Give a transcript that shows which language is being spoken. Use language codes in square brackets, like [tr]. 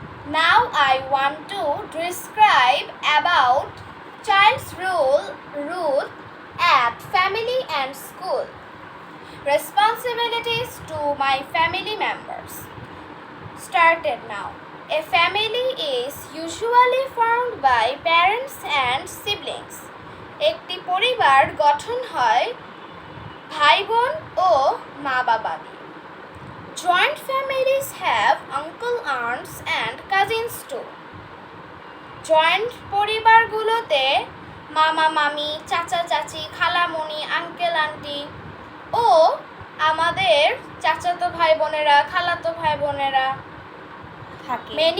[en] Now I want to describe about child's role at family and school. Responsibilities to my family members. Started now. A family is usually formed by parents and siblings. [bn] একটি পরিবার গঠন হয় ভাই বোন ও মা বাবা দিয়ে। [en] Joint families have uncle, aunts and cousins too. [bn] Joint পরিবারগুলোতে মামা মামি, চাচা চাচি, খালামণি, আঙ্কেল আন্টি ও আমাদের চাচাতো ভাই বোনেরা, খালাতো ভাই বোনেরা থাকে।